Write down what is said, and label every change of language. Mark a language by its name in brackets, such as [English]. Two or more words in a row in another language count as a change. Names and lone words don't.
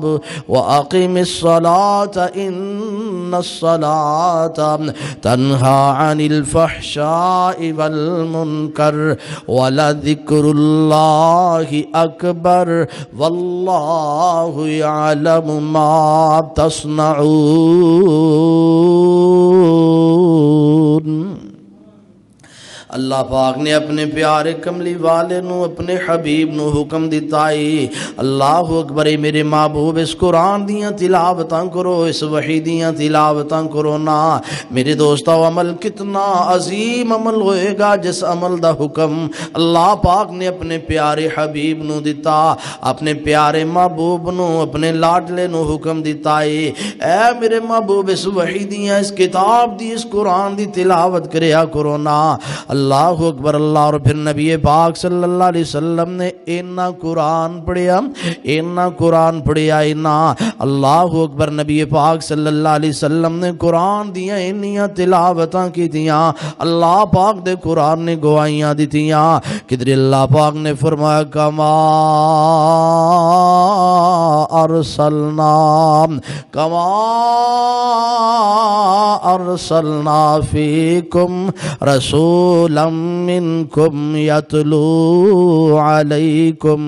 [Arabic] واقم الصلاة ان الصلاة تنہا عن الفحشاء والمنکر ولذکر اللہ اکبر واللہ یعلم ما تصنعون۔ [Punjabi] اللہ پاک نے اپنے پیارے کملی والے نو اپنے حبیب نو حکم دیتا ہے [Arabic] اللہ اکبر [Punjabi] میرے محبوب اس قرآن دیاں تلاوتاں کرو، اس وحی دیاں تلاوتاں کرو نا۔ میرے دوستو عمل کتنا عظیم عمل ہوئے گا جس عمل دا حکم اللہ پاک نے اپنے پیارے حبیب نو دیتا، اپنے پیارے محبوب نو اپنے لاڈلے نو حکم دیتا ہے اے میرے محبوب اس وحی دیاں اس کتاب دی اس قرآن دی تلاوت کریا کرو نا۔ [Arabic] اللہ اکبر اللہ۔ [Punjabi] اور پھر نبی پاک [Arabic] صلی اللہ علیہ وسلم [Punjabi] نے اینا قرآن پڑھیا، اینا قرآن پڑھیا اینا۔ [Arabic] اللہ اکبر، [Punjabi] نبی پاک [Arabic] صلی اللہ علیہ وسلم [Punjabi] نے قرآن دیا اینیاں تلاوتاں کی دیاں، اللہ پاک دے قرآن نے گوائیاں دی دیاں۔ کدھر اللہ پاک نے فرمایا [Arabic] کما ارسلنا فیکم رسولا منکم یتلو علیکم